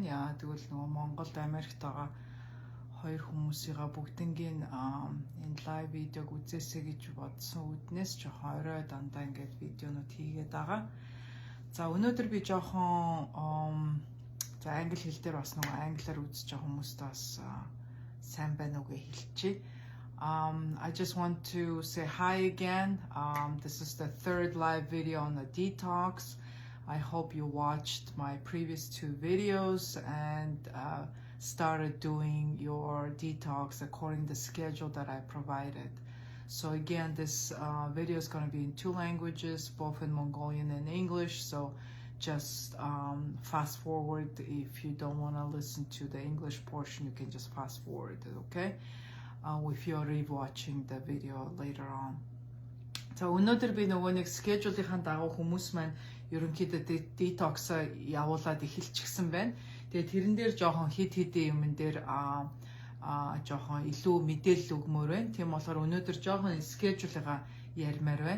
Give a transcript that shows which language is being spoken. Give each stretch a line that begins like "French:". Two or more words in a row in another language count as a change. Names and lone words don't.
Mongolian: Яа тэгвэл нөгөө Монголд Америкт байгаа хоёр хүмүүсийгээ бүгднгийн энэ лайв видеог үзээсэй гэж бодсон үднээс жоохон орой дандаа ингээд видеонууд хийгээд байгаа. За өнөөдөр би жоохон за англи хэл дээр бас нөгөө англиар үзэж байгаа хүмүүст бас сайн байна уу гэж хэлчихье.
English: I just want to say hi again. This is the third live video on the detox. I hope you watched my previous two videos and started doing your detox according to the schedule that I provided. So again, this video is going to be in two languages, both in Mongolian and English. So just fast forward. If you don't want to listen to the English portion, you can just fast forward it, okay? If you're re-watching the video later on.
Mongolian: За өнөөдөр би нөгөө нэг schedule-ийн дагуу хүмүүс маань ерөнхийдөө detox-а явуулаад эхэлчихсэн байна. Тэгээд тэрэн дээр жоохон хид юмн дээр жоохон илүү мэдээлэл өгмөр байна. Тийм болохоор өнөөдөр жоохон schedule-ыг ярмаар байна.